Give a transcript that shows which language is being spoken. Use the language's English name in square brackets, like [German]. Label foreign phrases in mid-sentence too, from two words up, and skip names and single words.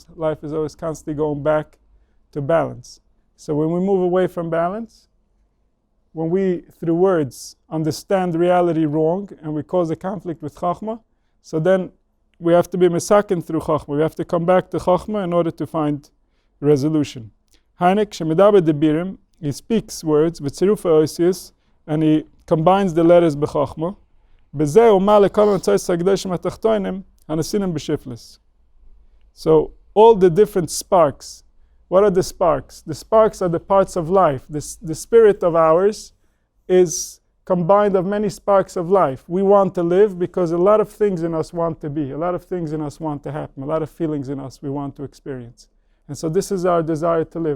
[English] Life is always constantly going back to balance. So when we move away from balance, when we, through words, understand reality wrong and we cause a conflict with Chokhmah, so then we have to be mesaken through Chokhmah. We have to come back to Chokhmah in order to find resolution. [Hebrew] הינך שמדבר דברים, [English] he speaks words with [Hebrew] צירוף האותיות, [English] and he combines the letters b'Chokhmah. [Hebrew] בזה ומה לכל הניצוצות הקדושים התחתונים הנשאים בשפלות. [English] So all the different sparks. What are the sparks? The sparks are the parts of life. The spirit of ours is combined of many sparks of life. We want to live because a lot of things in us want to be. A lot of things in us want to happen. A lot of feelings in us we want to experience. And so this is our desire to live.